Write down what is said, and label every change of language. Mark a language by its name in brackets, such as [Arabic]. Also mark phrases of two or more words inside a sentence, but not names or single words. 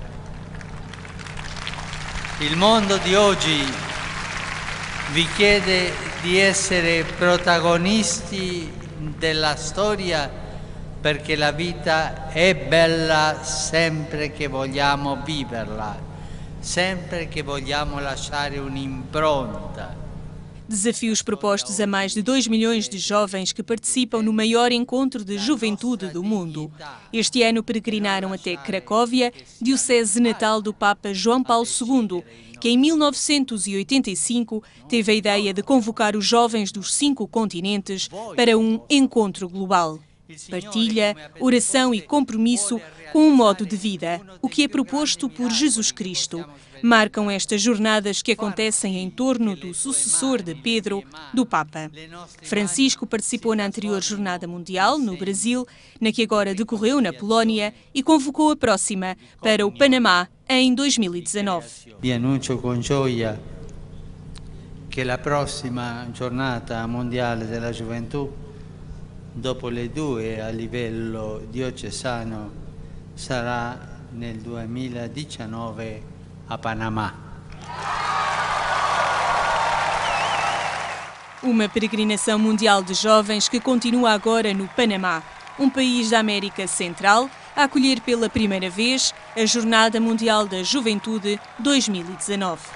[Italian] Il mondo di oggi vi chiede di essere protagonisti della storia perché la vita è bella sempre che vogliamo viverla, sempre che vogliamo lasciare un'impronta. [Portuguese] Desafios propostos a mais de 2 milhões de jovens que participam no maior encontro de juventude do mundo. Este ano peregrinaram até Cracóvia, diocese natal do Papa João Paulo II, que em 1985 teve a ideia de convocar os jovens dos 5 continentes para um encontro global. Partilha, oração e compromisso com um modo de vida, o que é proposto por Jesus Cristo. Marcam estas jornadas que acontecem em torno do sucessor de Pedro, do Papa. Francisco participou na anterior Jornada Mundial, no Brasil, na que agora decorreu na Polónia, e convocou a próxima para o Panamá em 2019. [Italian] Vi annuncio con gioia che la prossima Giornata Mondiale della Gioventù, dopo le 2 a livello diocesano, sarà nel 2019 a Panamá. [Portuguese] Uma peregrinação mundial de jovens que continua agora no Panamá, um país da América Central, a acolher pela primeira vez a Jornada Mundial da Juventude 2019.